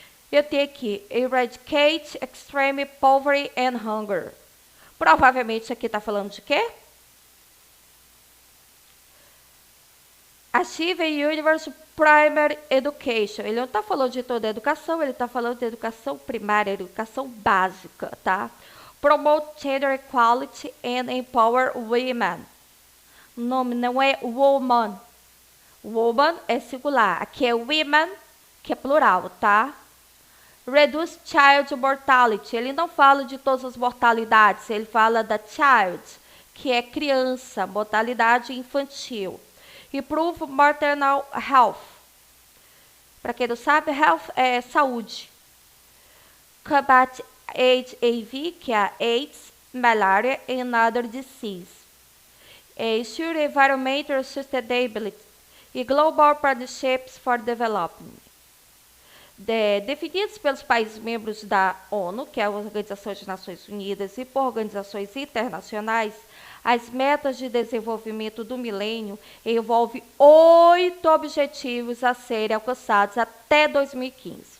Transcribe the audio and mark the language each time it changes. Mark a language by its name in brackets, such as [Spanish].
[Portuguese] Eu tenho aqui, [English] Eradicate Extreme Poverty and Hunger. [Portuguese] Provavelmente isso aqui está falando de quê? [English] Achieve a Universal Primary Education. [Portuguese] Ele não está falando de toda a educação, ele está falando de educação primária, educação básica, tá? [English] Promote gender equality and empower women. [Portuguese] O nome não é woman. Woman é singular. Aqui é women, que é plural, tá? [English] Reduce child mortality. [Portuguese] Ele não fala de todas as mortalidades. Ele fala da child, que é criança, mortalidade infantil. [English] Improve maternal health. [Portuguese] Para quem não sabe, health é saúde. [English] Combat HIV, [Portuguese] que é a AIDS, [English] malaria and other disease. Ensure environmental sustainability e global partnerships for development. [Portuguese] Definidos pelos países membros da ONU, que é a Organização das Nações Unidas, e por organizações internacionais, as metas de desenvolvimento do milênio envolvem 8 objetivos a serem alcançados até 2015.